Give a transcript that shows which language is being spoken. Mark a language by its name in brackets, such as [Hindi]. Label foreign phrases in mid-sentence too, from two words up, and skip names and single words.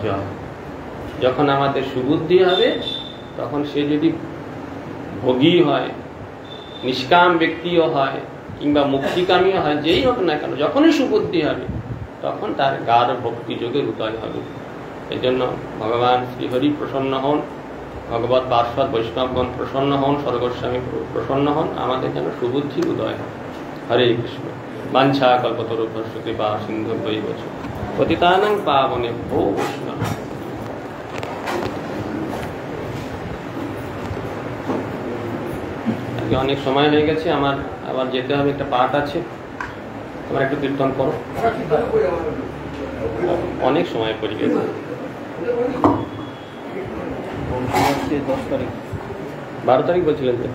[Bangla] যখন আমাদের সুবুদ্ধি হবে, তখন সে যদি ভোগী হয়, নিষ্কাম ব্যক্তিও হয়, কিংবা মুক্তিকামীও হয়, যেই হোক না কেন, যখনই সুবুদ্ধি হবে তখন তার গাঢ় ভক্তি যোগের উদয় হবে। এই জন্য ভগবান শ্রীহরি প্রসন্ন হন, ভগবত পার্শ্বদ বৈষ্ণবগণ প্রসন্ন হন, স্বর্গস্বামী প্রসন্ন হন, আমাদের যেন সুবুদ্ধি উদয় হয়। [Sanskrit] হরে কৃষ্ণ। বাঞ্ছা কল্পতরুভ্যশ্চ কৃপা সিন্ধুভ্যৈব চ পতিতানাং পাবনেভ্যো বৈষ্ণবেভ্যো। [Bangla] আজকে অনেক সময় হয়ে গেছে, আমার আবার যেতে হবে, একটা পাঠ আছে, আমার একটু কীর্তন করো। অনেক সময় পড়ে গেছে। 12 তারিখ বলছিলেন যে?